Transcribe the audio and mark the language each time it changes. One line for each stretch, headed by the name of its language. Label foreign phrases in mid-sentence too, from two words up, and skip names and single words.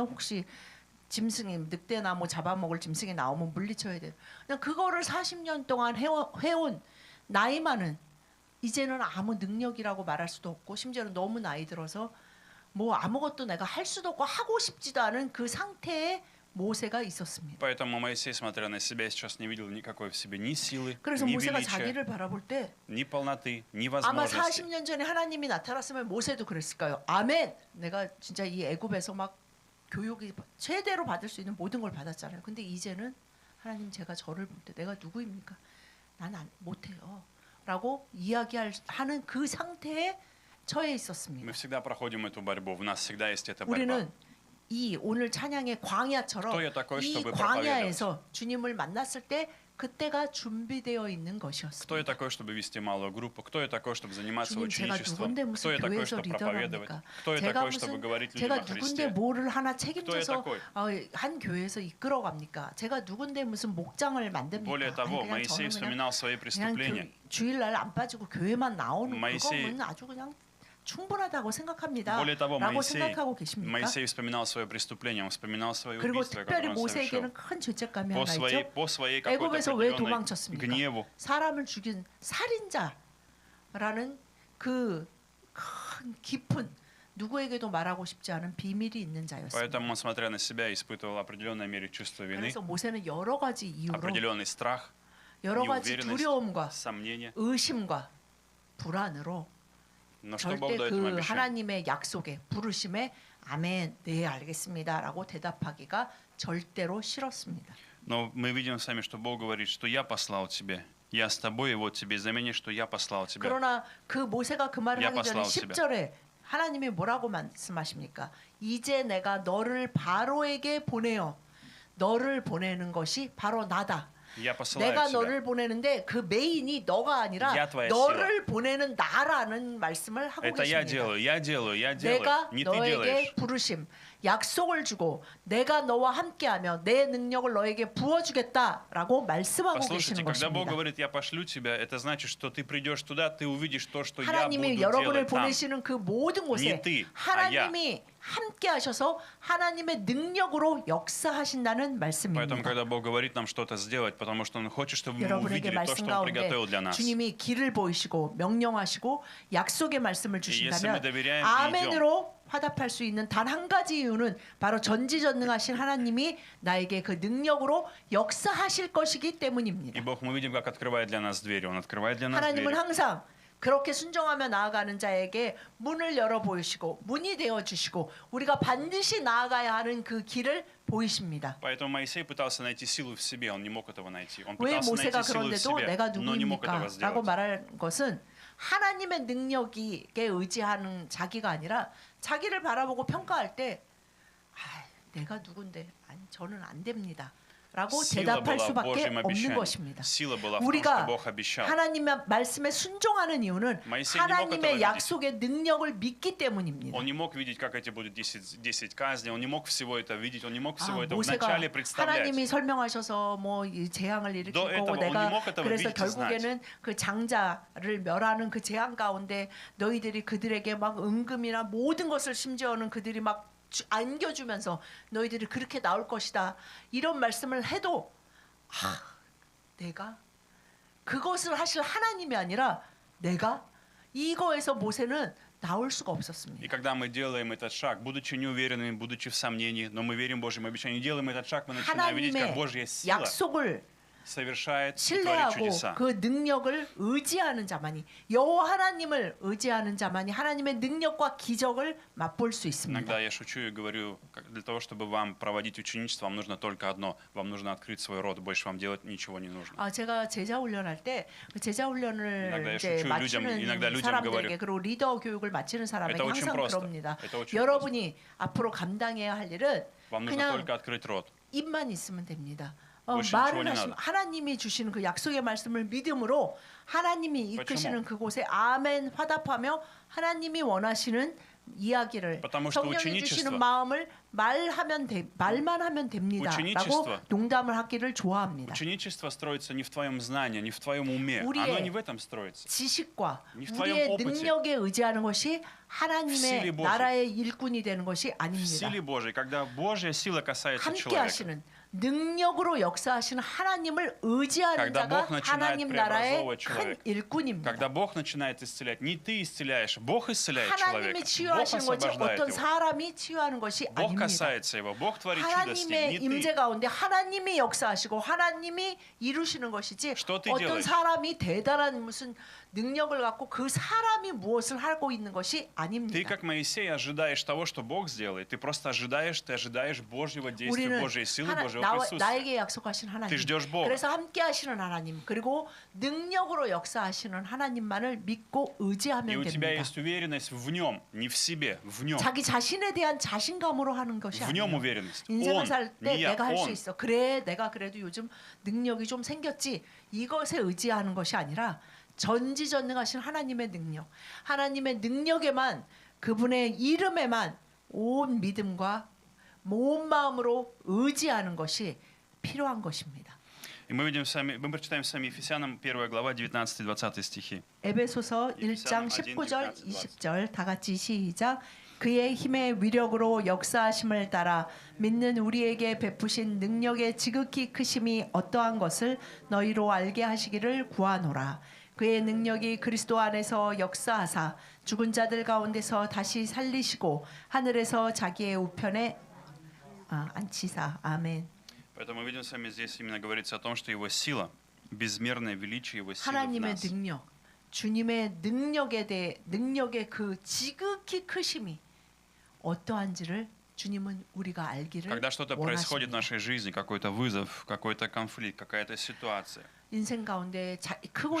Korean: 혹시 짐승이 늑대나 뭐 잡아먹을 짐승이 나오면 물리쳐야 돼요. 그냥 그거를 40년 동안 해온 나이 많은 이제는 아무 능력이라고 말할 수도 없고 심지어는 너무 나이 들어서 뭐 아무것도 내가 할 수도 없고 하고 싶지도 않은 그 상태에 모세가 있었습니다.
Russian: Поэтому Моисей, смотря на себя, сейчас не видел никакой в себе ни силы,
Korean: 그래서
Russian: ни
Korean: 모세가
Russian: величия,
Korean: 자기를 바라볼 때
Russian: ни полноты, ни
Korean: 아마
Russian: возможности.
Korean: 40년 전에 하나님이 나타났으면 모세도 그랬을까요? 아멘. 내가 진짜 이 애굽에서 막 교육이 최대로 받을 수 있는 모든 걸 받았잖아요. 근데 이제는 하나님 제가 저를 볼 때 내가 누구입니까? 난 못해요. 라고 이야기하는 그 상태에 처해 있었습니다.
Russian: Мы всегда проходим эту борьбу, в нас всегда есть эта борьба.
Korean: 우리는 이 오늘 찬양의 광야처럼
Russian: Кто я такой,
Korean: 이
Russian: чтобы
Korean: 광야에서 주님을 만났을 때 그때가 준비되어 있는
Russian: Кто я
Korean: 것이었습니다.
Russian: такой, чтобы вести малую группу? Кто я такой, чтобы заниматься
Korean: 주님 제가
Russian: ученичеством?
Korean: 누군데
Russian: Кто
Korean: 무슨
Russian: я такой,
Korean: 교회에서
Russian: чтобы проповедовать?
Korean: 리더랍니까?
Russian: Кто я
Korean: 제가
Russian: такой, чтобы
Korean: 무슨
Russian: говорить людям
Korean: 제가
Russian: о
Korean: 누군데
Russian: Христе?
Korean: 뭐를 하나 책임져서
Russian: такой?
Korean: 한 교회에서 이끌어 갑니까? 제가 누군데 무슨 목장을 만듭니까?
Russian: Более того,
Korean: 아니, 그냥
Russian: Моисей
Korean: 저는
Russian: вспоминал свои
Korean: 그냥
Russian: преступления.
Korean: 주일날 안 빠지고 교회만 나오는 모이세이- 그거는 아주 그냥 충분하다고 생각합니다.
Russian: Более того,
Korean: 라고 생각하고 계십니까?
Russian: Моисей вспоминал свое преступление, он вспоминал свое
Korean: 그리고
Russian: убийство,
Korean: 특별히
Russian: которое он совершил.
Korean: 모세에게는 큰 죄책감이
Russian: По
Korean: 하나
Russian: своей,
Korean: 있죠.
Russian: по своей какой-то
Korean: 애굽에서 왜
Russian: определенной
Korean: 도망쳤습니까?
Russian: гневу.
Korean: 사람을 죽인 살인자라는 그 큰 깊은 누구에게도 말하고 싶지 않은 비밀이 있는 자였습니다.
Russian: Поэтому он, смотря на себя, испытывал определенной мере чувство вины,
Korean: 그래서 모세는 여러 가지 이유로
Russian: определенный страх,
Korean: 여러 가지
Russian: неуверенность,
Korean: 두려움과
Russian: сомнения.
Korean: 의심과 불안으로
Russian: Но что
Korean: 절대
Russian: Бог дает им
Korean: 그
Russian: обещание?
Korean: 하나님의 약속에 부르심에 아멘, 네 알겠습니다라고 대답하기가 절대로 싫었습니다.
Russian: Но мы видим с вами, что Бог говорит, что я послал тебе. Я с тобой, и вот тебе знамение, что я послал тебя.
Korean: 그러나 그 모세가 그 말을 야, 하기 전에
Russian: послал тебя.
Korean: 10절에 하나님이 뭐라고 말씀하십니까? 이제 내가 너를 바로에게 보내어 너를 보내는 것이 바로 나다.
Russian: Я посылаю
Korean: 내가
Russian: тебя.
Korean: 너를 보내는데 그 메인이 너가 아니라
Russian: Я твоя
Korean: 너를 보내는 나라는 말씀을 하고
Russian: Это я
Korean: 계십니다.
Russian: делаю, я делаю, я делаю.
Korean: 내가
Russian: Не ты
Korean: 너에게
Russian: делаешь.
Korean: 부르심, 약속을 주고 내가 너와 함께하며 내 능력을 너에게 부어주겠다라고 말씀하고
Russian: Послушайте,
Korean: 계시는
Russian: когда Бог
Korean: 것입니다.
Russian: говорит, я пошлю тебя, это значит, что ты придешь туда, ты увидишь то, что я буду
Korean: 하나님이 여러분을
Russian: делать там.
Korean: 보내시는 그 모든 곳에
Russian: Не ты,
Korean: 하나님이 함께 하셔서 하나님의 능력으로 역사하신다는
Russian: Поэтому,
Korean: 말씀입니다.
Russian: когда Бог говорит нам что-то сделать, потому что Он хочет, чтобы мы
Korean: 여러분에게
Russian: увидели то,
Korean: 말씀
Russian: что Он
Korean: 가운데
Russian: приготовил для нас.
Korean: 주님이 길을 보이시고 명령하시고 약속의 말씀을 주신다면 예수님을
Russian: доверяем и
Korean: 아멘으로 화답할 수 있는 단 한 가지 이유는 바로 전지전능하신 하나님이 나에게 그 능력으로 역사하실 것이기
Russian: И
Korean: 때문입니다.
Russian: Бог, мы видим, как открывает для нас двери. Он открывает для нас
Korean: 하나님은
Russian: двери.
Korean: 항상 그렇게 순종하며 나아가는 자에게 문을 열어 보이시고 문이 되어 주시고 우리가 반드시 나아가야 하는 그 길을 보이십니다.
Russian: Поэтому Моисей пытался найти силу в себе, он не мог этого найти. Он
Korean: 왜
Russian: пытался найти
Korean: 모세가
Russian: силу в
Korean: 그런데도
Russian: себе,
Korean: 내가
Russian: но не мог этого
Korean: 누구입니까? 라고
Russian: сделать.
Korean: 말할 것은 하나님의 능력에 의지하는 자기가 아니라 자기를 바라보고 평가할 때 내가 누군데 아니 저는 안 됩니다 라고
Russian: Сила
Korean: 대답할
Russian: была в
Korean: 수밖에
Russian: Божьем
Korean: 없는
Russian: обещании.
Korean: 것입니다.
Russian: Сила была в том, что
Korean: 우리가
Russian: Бог обещал.
Korean: 하나님의 말씀에 순종하는 이유는
Russian: Моисей не мог этого
Korean: 하나님의
Russian: видеть.
Korean: 약속의 능력을 믿기 때문입니다.
Russian: Он не мог видеть, как эти будут 10 казней, он не мог всего это видеть, он не мог
Korean: 아,
Russian: всего это
Korean: 모세가
Russian: вначале представлять.
Korean: 하나님이 설명하셔서 뭐 이 재앙을 일으킬 도 거고
Russian: этого он
Korean: 내가
Russian: не мог этого
Korean: 그래서
Russian: видеть и
Korean: 결국에는 그 장자를 멸하는 그 재앙 가운데 너희들이 그들에게 막 은금이나 모든 것을 심지어는 그들이 막 안겨주면서 너희들이 그렇게 나올 것이다 이런 말씀을 해도 내가 그것을 하실 하나님이 아니라 내가 이거에서 모세는 나올 수가 없었습니다.
Russian: И когда мы делаем этот шаг, будучи неуверенными, будучи в сомнении, но мы верим Божьим обещаниям, делаем этот шаг, мы начинаем видеть, как
Korean: 하나님의
Russian: Божья сила
Korean: 약속을
Russian: совершает и творит
Korean: 신뢰하고
Russian: чудеса.
Korean: 그 능력을 의지하는 자만이 여호와 하나님을 의지하는 자만이 하나님의 능력과 기적을 맛볼 수 있습니다.
Russian: Иногда я шучу и говорю, для того, чтобы вам проводить ученичество, вам нужно только одно. Вам нужно открыть свой рот, больше вам делать ничего не нужно.
Korean: 아 제가 제자 훈련할 때 그 제자 훈련을
Russian: 인огда
Korean: 이제
Russian: я шучу людям, 인огда
Korean: 마치는
Russian: людям
Korean: 사람들에게
Russian: говорю.
Korean: 그리고 리더 교육을 마치는 사람에게
Russian: Это очень
Korean: 항상
Russian: просто.
Korean: 그럽니다.
Russian: Это очень
Korean: 여러분이 앞으로 감당해야 할 일은
Russian: Вам нужно
Korean: 그냥
Russian: только открыть рот.
Korean: 입만 있으면 됩니다.
Russian: больше
Korean: 말을
Russian: ничего не
Korean: 하시면
Russian: надо.
Korean: 하나님이 주시는 그 약속의 말씀을 믿음으로 하나님이
Russian: почему?
Korean: 이끄시는 그곳에 아멘 화답하며 하나님이 원하시는 이야기를
Russian: потому что
Korean: 성령이 주시는
Russian: ученичество-
Korean: 마음을 말만 하면 됩니다라고
Russian: ученичество-
Korean: 농담을 하기를 좋아합니다.
Russian: Ученичество строится не в твоем знании, не в твоем уме.
Korean: 우리의
Russian: Оно не в этом строится.
Korean: 지식과 이 우리의 opыт에, 능력에 의지하는 것이
Russian: в
Korean: 하나님의
Russian: силе Божьей.
Korean: 나라의 일꾼이 되는 것이
Russian: В
Korean: 아닙니다.
Russian: силе Божьей, когда Божья сила касается
Korean: 함께
Russian: человека,
Korean: 하시는 능력으로 역사하시는 하나님을 의지하는
Russian: Когда
Korean: 자가
Russian: Бог начинает
Korean: 하나님 나라의
Russian: преобразовывать
Korean: 큰
Russian: человека,
Korean: 일꾼입니다.
Russian: когда Бог начинает исцелять, не ты исцеляешь, Бог исцеляет человека.
Korean: 하나님이
Russian: Бог
Korean: 치유하시는 거지
Russian: освобождает
Korean: 어떤
Russian: его.
Korean: 사람이 치유하는 것이
Russian: Бог
Korean: 아닙니다.
Russian: касается его, Бог творит чудо с ним,
Korean: 하나님의
Russian: не
Korean: 임재
Russian: ты.
Korean: 가운데 하나님이 역사하시고 하나님이 이루시는 것이지
Russian: Что ты
Korean: 어떤
Russian: делаешь?
Korean: 사람이 대단한 무슨 능력을 갖고 그 사람이 무엇을 하고 있는 것이
Russian: Ты,
Korean: 아닙니다.
Russian: как Моисей, ожидаешь того, что Бог сделает. Ты просто ожидаешь, ты ожидаешь Божьего действия,
Korean: 우리는
Russian: Божьей силы, Божьего присутствия.
Korean: 나에게 약속하신 하나님,
Russian: Ты ждешь Бога.
Korean: 그래서 함께 하시는 하나님, 그리고 능력으로 역사하시는 하나님만을 믿고
Russian: И
Korean: 의지하면
Russian: у тебя
Korean: 됩니다.
Russian: есть уверенность в Нем, не в себе, в Нем.
Korean: 자기 자신에 대한 자신감으로 하는 것이
Russian: В Нем
Korean: 아니에요.
Russian: уверенность.
Korean: 인생을
Russian: Он,
Korean: 살 때
Russian: не я,
Korean: 내가 할 수
Russian: Он.
Korean: 있어. 그래, 내가 그래도 요즘 능력이 좀 생겼지. 이것에 의지하는 것이 아니라 전지전능하신 하나님의 능력, 하나님의 능력에만 그분의 이름에만 온 믿음과 온 마음으로 의지하는 것이 필요한 것입니다.
Russian: И мы прочитаем с вами Ефесянам 1 глава 19-20 стихи.
Korean: 에베소서 1장 19절 20절 다 같이 시작. 그의 힘의 위력으로 역사하심을 따라 믿는 우리에게 베푸신 능력의 지극히 크심이 어떠한 것을 너희로 알게 하시기를 구하노라. 그의 능력이 그리스도 안에서 역사하사 죽은 자들 가운데서 다시 살리시고 하늘에서 자기의 우편에 앉히사. 아멘.
Russian: Поэтому мы видим с вами здесь именно говорится о том, что Его сила, безмерное величие Его силы в
Korean: 하나님의
Russian: нас.
Korean: 능력, 주님의 능력의 그 지극히 크심이 어떠한지를 주님은 우리가 알기를
Russian: Когда что-то происходит в
Korean: 원하십니다.
Russian: нашей жизни, какой-то вызов, какой-то конфликт, какая-то ситуация,
Korean: 인생 가운데 크고